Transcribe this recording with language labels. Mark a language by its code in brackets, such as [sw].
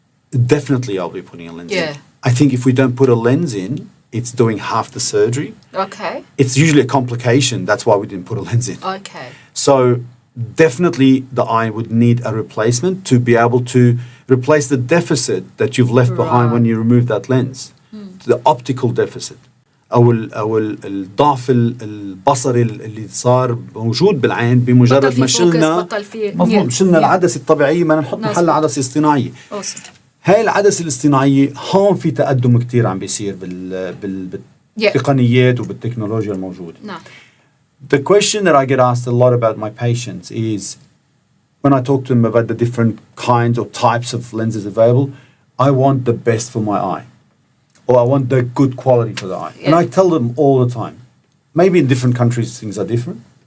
[en] Definitely I'll be putting a lens in. I think if we don't put a lens in, it's doing half the surgery. Okay. It's usually a complication. That's why we didn't put a lens in. Okay. So definitely the eye would need a replacement to be able to replace the deficit that you've left behind when you remove that lens. The optical deficit. [ar] أو الضعف البصري اللي صار موجود بالعين بمجرد ما شلنا مفهوم شلنا العدسة الطبيعية ما نحط محلها عدسة اصطناعية. هاي العدسة الاصطناعية هون في تقدم كتير عم بيصير بالتقنيات وبالتكنولوجيا الموجودة. [en] The question that I get asked a lot about my patients is, when I talk to them about the different kinds or types of lenses available, I want the best for my eye. Or I want the good quality for the eye. And I tell them all the time. Maybe in different countries things are different.